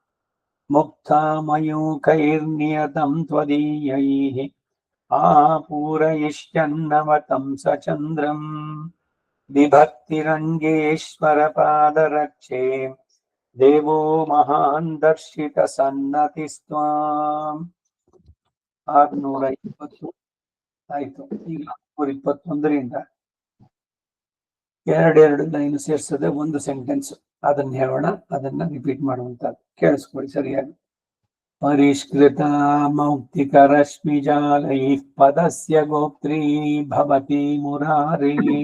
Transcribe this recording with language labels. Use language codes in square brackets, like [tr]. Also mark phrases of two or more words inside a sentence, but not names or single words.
[sa] मुक्तामयूखैर्नियतं त्वदीयैः आपूरयिष्यन्नवतं सचन्द्रम् विभक्तिरङ्गेश्वरपादरक्षे देवो महान् दर्शितसन्नतिस्त्वाम् 620 ಆಯ್ತು. [kn] ಈಗ 621ರಿಂದ ಎರಡೆರಡು ಲೈನ್ ಸೇರಿಸದೆ ಒಂದು ಸೆಂಟೆನ್ಸ್ ಅದನ್ನ ಹೇಳೋಣ, ಅದನ್ನ ರಿಪೀಟ್ ಮಾಡುವಂತದ್ದು. ಕೇಳಿಸ್ಕೊಳ್ಳಿ ಸರಿಯಾಗಿ. [sa] ಪರಿಷ್ಕೃತ ಮೌಕ್ತಿಕ ರಶ್ಮಿ ಜಾಲೈ ಪದಸ್ಯ ಗೋಪ್ತ್ರೀ ಭವತಿ ಮುರಾರೇ